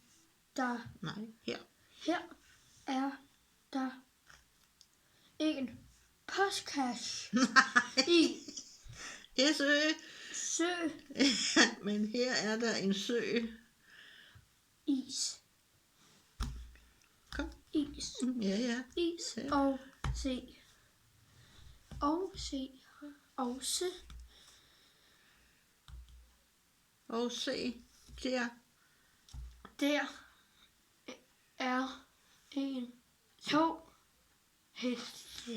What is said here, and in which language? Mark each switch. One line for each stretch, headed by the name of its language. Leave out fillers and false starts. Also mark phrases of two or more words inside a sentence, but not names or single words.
Danish: Nej, her. her er der en postkasse i sø, Men her er der en sø. is, Kom. is, Ja. is Ja. og se, også Og se der. der er 1, 2 heste.